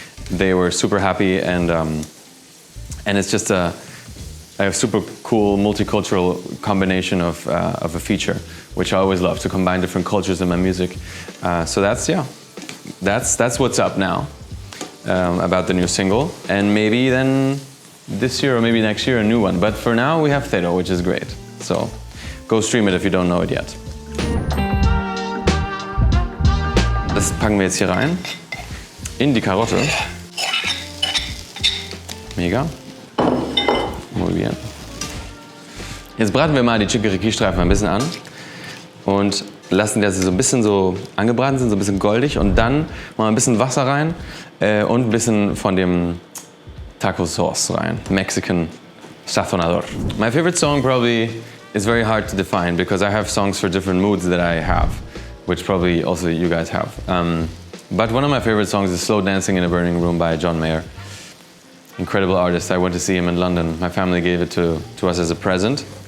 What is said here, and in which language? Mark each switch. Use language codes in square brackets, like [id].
[en] They were super happy, and it's just a super cool multicultural combination of a feature, which I always love, to combine different cultures in my music. So that's what's up now about the new single, and maybe then this year or maybe next year a new one. But for now we have Cero, which is great. So go stream it if you don't know it yet. [de] Das packen wir jetzt hier rein, in die Karotte. Mega. [es] Muy bien. [de] Jetzt braten wir mal die Chickiriki-Streifen ein bisschen an und lassen, dass sie so ein bisschen so angebraten sind, so ein bisschen goldig. Und dann machen wir ein bisschen Wasser rein und ein bisschen von dem Taco Sauce rein. Mexican Sazonador. [en] My favorite song probably is very hard to define because I have songs for different moods that I have, which probably also you guys have. But one of my favorite songs is Slow Dancing in a Burning Room by John Mayer. Incredible artist. I went to see him in London. My family gave it to us as a present.